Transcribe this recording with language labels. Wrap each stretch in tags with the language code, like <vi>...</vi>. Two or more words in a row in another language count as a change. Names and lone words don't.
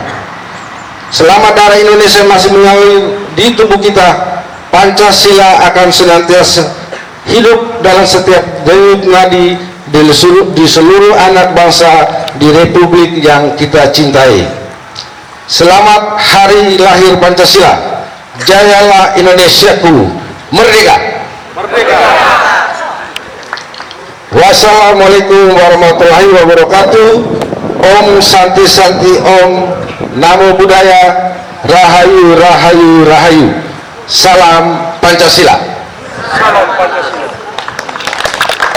<id>Selama darah Indonesia masih mengalir di tubuh kita, Pancasila akan senantiasa hidup dalam setiap denyut nadi di seluruh anak bangsa di Republik yang kita cintai. Selamat Hari Lahir Pancasila. Jayalah Indonesiaku, merdeka. Merdeka.</id> <ar>والسلام عليكم ورحمة الله وبركاته.</ar> <ban>Om Santi Santi Om,</ban> <pi>Namo Buddhaya,</pi> <ban>Rahayu Rahayu Rahayu.</ban> <id>Salam Pancasila. Salam Pancasila.</id>